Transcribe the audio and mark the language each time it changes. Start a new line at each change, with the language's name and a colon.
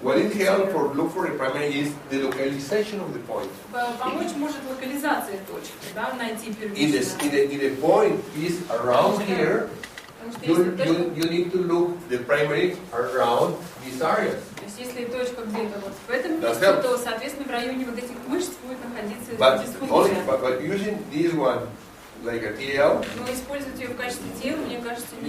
English: what it helps for look for the primary is the localization of the point.
Russian: Помочь может локализация точки, да, найти
English: If
Russian: первичную.
English: the point is around here, you need to look the primary around this area.
Russian: То есть если точка где-то вот в этом месте, то соответственно в районе вот этих мышц будет находиться дисфункция.
English: But using this one like a TL,
Russian: Но использовать ее в качестве тела, мне кажется, не.